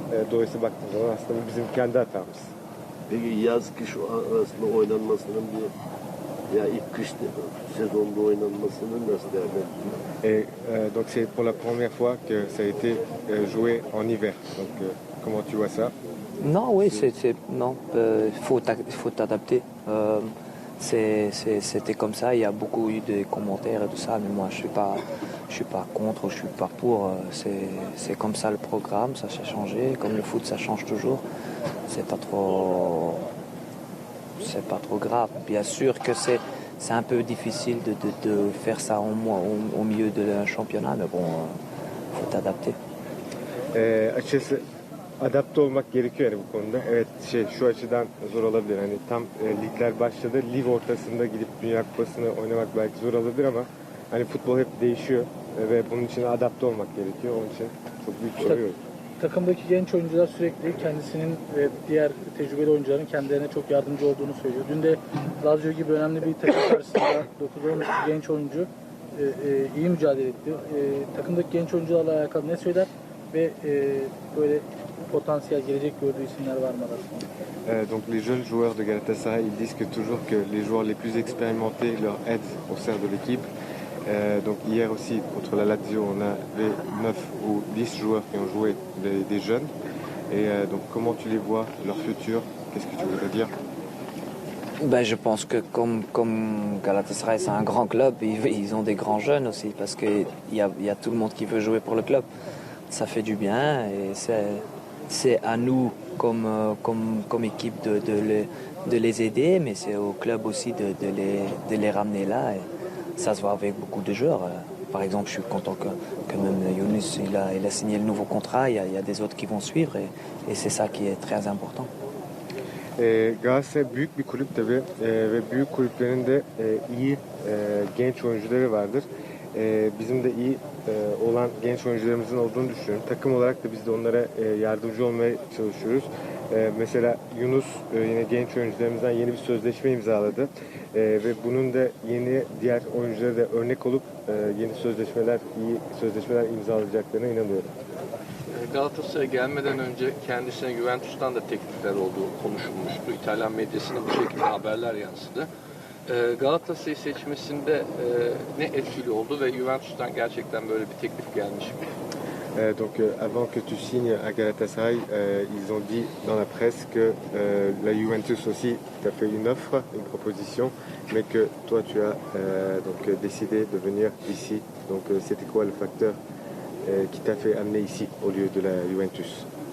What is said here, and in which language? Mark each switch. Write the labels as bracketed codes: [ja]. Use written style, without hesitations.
[tr] Dolayısıyla baktığımız zaman aslında bu bizim kendi hatamız. Peki yaz-kış arasında oynanmasının ya ilk kış sezonda oynanmasının nasıl değerlendirilir? [fr] Donc c'est pour la première fois que ça a été joué en hiver. Donc comment tu vois ça? Non, oui, non, faut t'adapter. C'était comme ça. Il y a beaucoup eu de commentaires et tout ça, mais moi je suis pas contre, je suis pas pour. C'est comme ça le programme, ça s'est changé. Comme le foot, ça change toujours. C'est pas trop grave. Bien sûr que c'est un peu difficile de faire ça au milieu d'un championnat, mais bon, faut t'adapter. [tr] Açıkçası adapte olmak gerekiyor yani bu konuda. Evet şu açıdan zor olabilir. Hani tam ligler başladı. Lig ortasında gidip Dünya Kupası'nı oynamak belki zor olabilir ama hani futbol hep değişiyor ve bunun için adapte olmak gerekiyor. Onun için çok büyük bir sorun yok. Takımdaki genç oyuncular sürekli kendisinin ve diğer tecrübeli oyuncuların kendilerine çok yardımcı olduğunu söylüyor. Dün de Lazio gibi önemli bir takım karşısında 9-10 genç oyuncu iyi mücadele etti. Takımdaki genç oyuncularla alakalı ne söyler ve böyle potansiyel gelecek gördüğü isimler var mı arasında? [fr] Donc les jeunes joueurs de Galatasaray ils disent que toujours que les joueurs les plus expérimentés leur aident au sein de l'équipe. Donc hier aussi contre la Lazio on avait 9 ou 10 joueurs qui ont joué des jeunes. Et donc comment tu les vois, leur futur, qu'est-ce que tu voudrais dire? Ben, je pense que comme Galatasaray c'est un grand club, ils ont des grands jeunes aussi parce qu'il y a tout le monde qui veut jouer pour le club. Ça fait du bien et c'est à nous comme équipe de les aider, mais c'est au club aussi de les ramener là. Et ça se voit avec beaucoup de joueurs. Par exemple, je suis content que même Yunus il a signé le nouveau contrat. Il y a des autres qui vont suivre et c'est ça qui est très important. [tr] Galatasaray büyük bir kulüp tabii ve büyük kulüplerin de iyi genç oyuncuları vardır. Bizim de iyi olan genç oyuncularımızın olduğunu düşünüyorum. Takım olarak da biz de onlara yardımcı olmaya çalışıyoruz. Mesela Yunus yine genç oyuncularımızdan yeni bir sözleşme imzaladı. Ve bunun da yeni diğer oyunculara da örnek olup yeni sözleşmeler, iyi sözleşmeler imzalayacaklarına inanıyorum. Galatasaray'a gelmeden önce kendisine Juventus'tan da teklifler olduğu konuşulmuştu. İtalyan medyasına bu şekilde haberler yansıdı. Galatasaray'ı seçmesinde ne etkili oldu ve Juventus'tan gerçekten böyle bir teklif gelmiş mi? [fr] Donc avant que tu signes à Galatasaray, ils ont dit dans la presse que la Juventus aussi t'a fait une offre, une proposition, mais que toi tu as donc décidé de venir ici. Donc c'était quoi le facteur qui t'a fait amener ici au lieu de la Juventus?